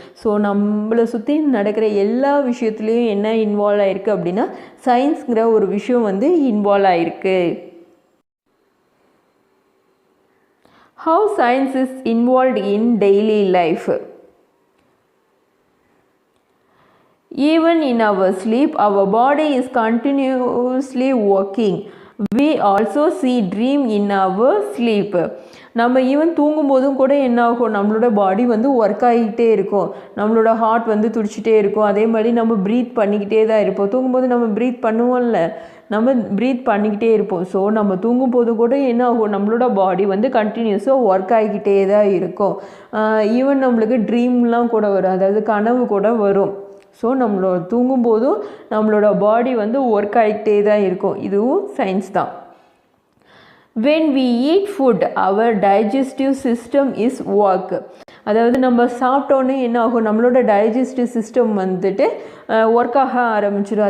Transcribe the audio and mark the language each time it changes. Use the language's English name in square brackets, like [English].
[Tamil] So நம்மளை சுற்றி நடக்கிற எல்லா விஷயத்துலேயும் என்ன இன்வால்வ் ஆகிருக்கு அப்படின்னா சயின்ஸுங்கிற ஒரு விஷயம் வந்து இன்வால்வ் ஆகிருக்கு. [English] How science is involved in daily life. Even in our sleep, our body is continuously working. We also see dream in our sleep. [Tamil] நம்ம ஈவன் தூங்கும்போதும் கூட என்ன ஆகும், நம்மளோட பாடி வந்து ஒர்க் ஆகிக்கிட்டே இருக்கும், நம்மளோட ஹார்ட் வந்து துடிச்சிட்டே இருக்கும். அதே மாதிரி நம்ம ப்ரீத் பண்ணிக்கிட்டே தான் இருப்போம். தூங்கும்போது நம்ம ப்ரீத் பண்ணுவோம்ல, நம்ம ப்ரீத் பண்ணிக்கிட்டே இருப்போம். ஸோ நம்ம தூங்கும்போது கூட என்ன ஆகும், நம்மளோட பாடி வந்து கண்டினியூஸாக ஒர்க் ஆகிக்கிட்டே தான் இருக்கும். ஈவன் நம்மளுக்கு ட்ரீம்லாம் கூட வரும், அதாவது கனவு கூட வரும். ஸோ நம்மளோட தூங்கும்போதும் நம்மளோட பாடி வந்து ஒர்க் ஆகிக்கிட்டே தான் இருக்கும். இதுவும் சயின்ஸ் தான். [English] when we eat food our digestive system is work. [Tamil] அதாவது நம்ம சாப்பிட்டோன்னே என்ன ஆகும், நம்மளோட டைஜஸ்டிவ் சிஸ்டம் வந்துட்டு ஒர்க் ஆக ஆரம்பிச்சிடும்.